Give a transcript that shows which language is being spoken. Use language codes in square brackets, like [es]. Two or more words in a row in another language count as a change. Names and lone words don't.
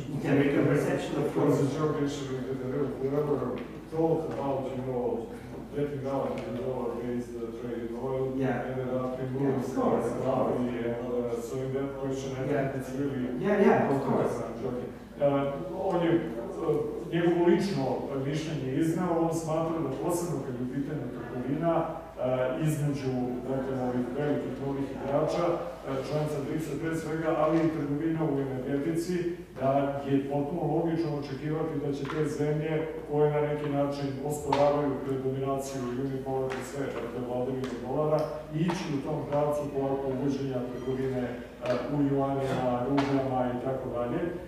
[en] American perception, of course. As a joke, actually, we never thought about, getting out in the dollar-based trade in oil, ended up in moving so in that question, I think it's really... of course. I'm joking. [sr] On je njegovo lično mišljenje iznao, on smatra da posebno kad je u pitanju trgovina između ovih velikih novih igrača, članica BRICS-a pre svega, ali i trgovina u energetici, da je potpuno logično očekivati da će te zemlje koje na neki način osporavaju predominaciju i unipolarni sve, dakle vladavine dolara, ići u tom pravcu polako uvođenja trgovine u juanima, rublama i tako dalje.